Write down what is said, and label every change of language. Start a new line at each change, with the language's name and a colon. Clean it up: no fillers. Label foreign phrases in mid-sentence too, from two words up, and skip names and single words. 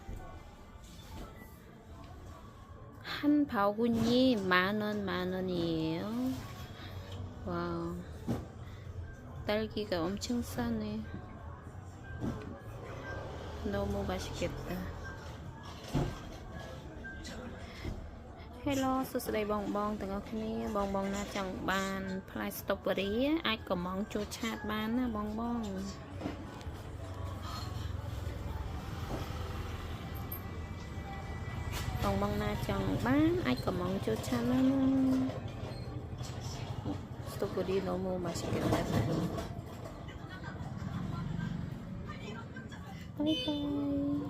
Korean: 한 바구니 만원이에요. 와우, 딸기가 엄청 싸네. 너무 맛있겠다.
Khmer: Hello សួស្តីបងទាំងអស់គ្នាបងណាចង់បានផ្លែស្ទ្រូប៊េរីអាចកំងចូលឆាតបានណាបងណាចង់បានអាចកំងចូលឆាតណាស្ទ្រូប៊េរី
Korean: 너무 맛있겠다. 바이바이.